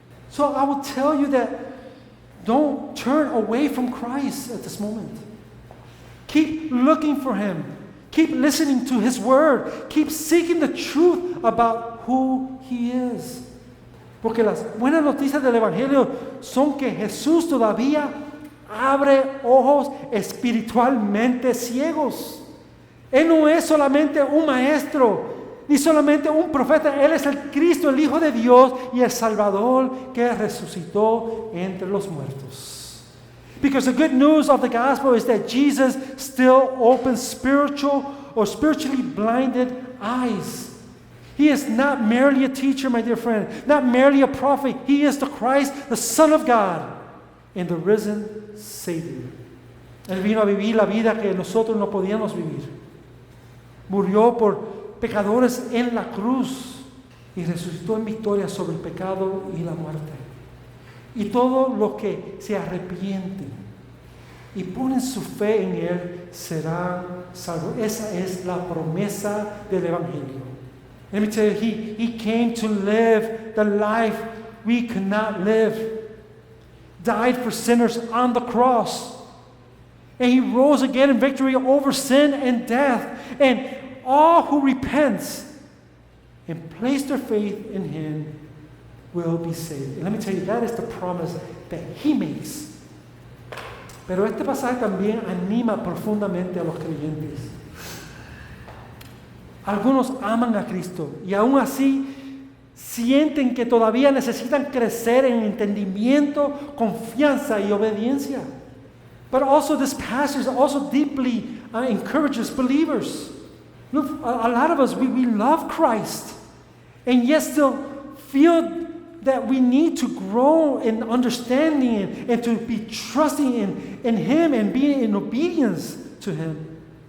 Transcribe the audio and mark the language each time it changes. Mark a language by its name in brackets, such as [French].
[English] So I will tell you that don't turn away from Christ at this moment. Keep looking for him. Keep listening to his word. Keep seeking the truth about who he is. [Spanish] Porque las buenas noticias del Evangelio son que Jesús todavía abre ojos espiritualmente ciegos. Él no es solamente un maestro, ni solamente un profeta. Él es el Cristo, el Hijo de Dios y el Salvador que resucitó entre los muertos. [English] Because the good news of the gospel is that Jesus still opens spiritually blinded eyes. He is not merely a teacher, my dear friend, not merely a prophet. He is the Christ, the Son of God, and the risen Savior. [Spanish] Él vino a vivir la vida que nosotros no podíamos vivir. Murió por pecadores en la cruz y resucitó en victoria sobre el pecado y la muerte. Y todos los que se arrepienten y ponen su fe en Él serán salvos. Esa es la promesa del Evangelio. [English] Let me tell you, he came to live the life we could not live. Died for sinners on the cross. And he rose again in victory over sin and death. And all who repent and place their faith in him will be saved. And let me tell you, that is the promise that he makes. [Spanish] Pero este pasaje también anima profundamente a los creyentes. Algunos aman a Cristo y aún así sienten que todavía necesitan crecer en entendimiento, confianza y obediencia. [English] But also this passage also deeply encourages believers. Look, a lot of us, we love Christ and yet still feel that we need to grow in understanding and to be trusting in him and being in obedience to him.